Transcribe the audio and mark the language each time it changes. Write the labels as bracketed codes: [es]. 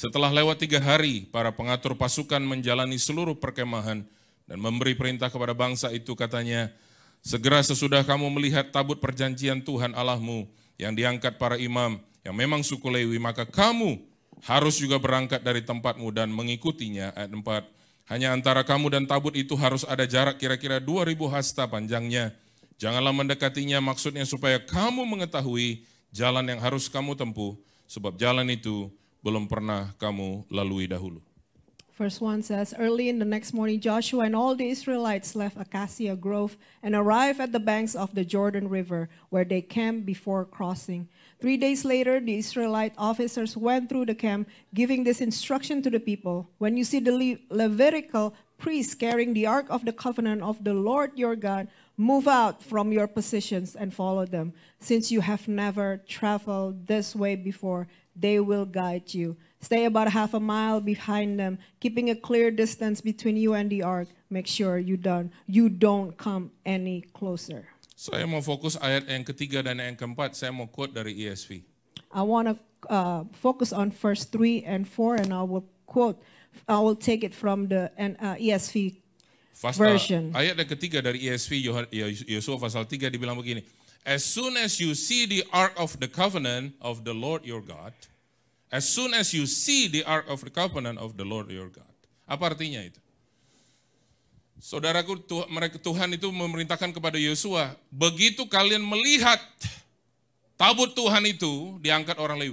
[id] Setelah lewat 3 hari, para pengatur pasukan menjalani seluruh perkemahan dan memberi perintah kepada bangsa itu, katanya, segera sesudah kamu melihat tabut perjanjian Tuhan Allahmu yang diangkat para imam, yang memang suku Lewi, maka kamu harus juga berangkat dari tempatmu dan mengikutinya. Ayat 4. Hanya antara kamu dan tabut itu harus ada jarak kira-kira 2000 hasta panjangnya. Janganlah mendekatinya, maksudnya supaya kamu mengetahui jalan yang harus kamu tempuh, sebab jalan itu belum pernah kamu lalui dahulu. [en] Verse 1 says, early in the next morning, Joshua and all the Israelites left Acacia Grove and arrived at the banks of the Jordan River, where they camped before crossing. 3 days later, the Israelite officers went through the camp, giving this instruction to the people. When you see the Levitical priests carrying the Ark of the Covenant of the Lord your God, move out from your positions and follow them. Since you have never traveled this way before, they will guide you. Stay about half a mile behind them, keeping a clear distance between you and the ark. Make sure you don't come any closer. [id] Saya mau fokus ayat yang ketiga dan yang keempat. Saya mau quote dari ESV. [en] I want to focus on verse 3 and 4, and I will take it from the ESV version. [id] Ayat yang ketiga dari ESV Yosua pasal 3 dibilang begini. [en] As soon as you see the ark of the covenant of the Lord your God, as soon as you see the ark of the covenant of the Lord your God. [id] Apa artinya itu? Saudaraku, Tuhan itu memerintahkan kepada Yosua, begitu kalian melihat tabut Tuhan itu diangkat orang Lewi.